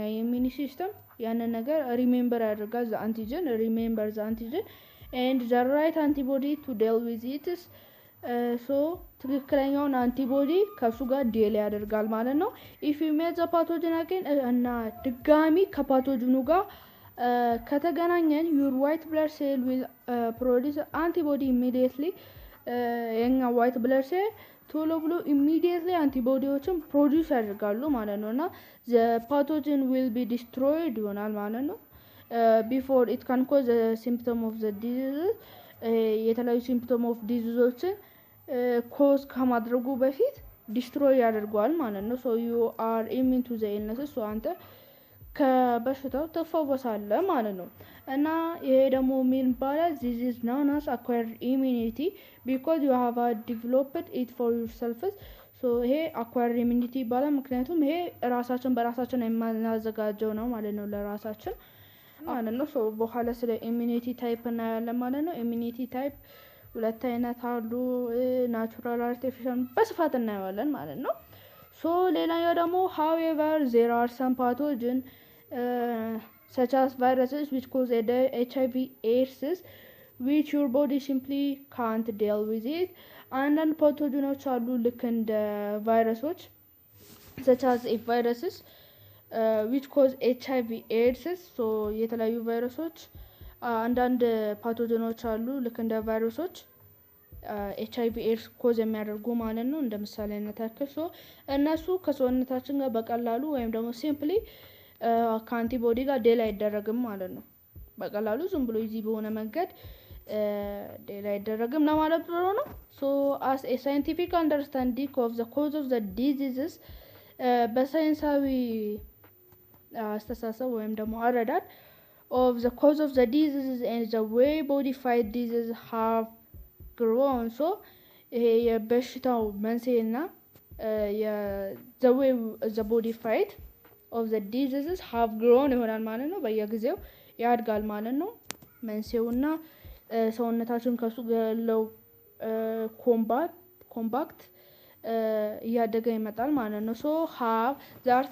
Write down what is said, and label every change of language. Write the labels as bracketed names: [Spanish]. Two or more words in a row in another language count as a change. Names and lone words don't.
[English] immune system [Amharic] ያንን ነገር [English] remember ያደርጋል the antigen remember the antigen and the right antibody to deal with it so [Amharic] ትክክለኛውን አንቲቦዲ ከሱ ጋር ዲል ያደርጋል ማለት ነው [English] if you meet the pathogen again [Amharic] እና ድጋሚ ከፓቶጂኑ ጋር ከተገናኘን [English] your white blood cell will produce antibody immediately [Amharic] የኛ [English] white blood cell [Amharic] ቶሎ ብሎ immediately አንቲቦዲዎችን ፕሮዲዩስ ያደርጋሉ ማለት ነውና [English] the pathogen will be destroyed [Amharic] ይሆናል ማለት ነው [English] before it can cause the symptom of the disease [Amharic] የተለያዩ [English] symptom of disease [Amharic] ዎችን ኮዝ ከማድረጉ በፊት ዲስትሮይ ያደርጋል ማለት ነው [English] so you are immune to the illness [Amharic] so አንተ ከበሽታው ተፈወሳለህ ማለት ነው። እና ይሄ ደግሞ ምን ይባላል? [English] this is known as acquired immunity because you have developed it for yourself. [Amharic] so ይሄ [English] acquired immunity [Amharic] ይባላል ምክንያቱም ይሄ ራሳችን በራሳችን የማናዘጋጀው ነው ማለት ነው ለራሳችን ማለት ነው። so በኋላ ስለ [English] immunity type [Amharic] እናያለን ማለት ነው። [English] immunity type [Amharic] ሁለት አይነት አሉ፣ [English] natural artificial [Amharic] በስፋት እናያለን ማለት ነው። so ሌላኛው ደግሞ [English] however there are some pathogens such as viruses which cause HIV/AIDS which your body simply can't deal with it. [Amharic] አንዳንድ ፓቶጂኖች አሉ ልክ እንደ ቫይረሶች [English] such as viruses which cause HIV/AIDS [Amharic] so የተለያዩ ቫይረሶች አንዳንድ ፓቶጂኖች አሉ ልክ እንደ ቫይረሶች HIV/AIDS ኮዝ የሚያደርጉ ማለት ነው። እንደ ምሳሌነት ያክል so እነሱ ከሰውነታችን ጋር በቀላሉ ወይም ደግሞ ሲምፕሊ ከአንቲቦዲ ጋር ዴል አይደረግም ማለት ነው። በቀላሉ ዝም ብሎ እዚህ በሆነ መንገድ ዴል አይደረግም ለማለት ብሎ ነው። [English] so as a scientific understanding of the cause of the diseases [Amharic] በሳይንሳዊ አስተሳሰብ ወይም ደግሞ አረዳድ [English] of the cause of the diseases and the way body fight diseases have grown so [Amharic] ይሄ የበሽታው መንስኤና [English] the way the body fight of the diseases have grown [Amharic] ይሆናል ማለት ነው። በየጊዜው ያድጋል ማለት ነው። መንስኤውና ሰውነታችን ከሱ ያለው ኮምባክት እያደገ ይመጣል ማለት ነው። [English] so have the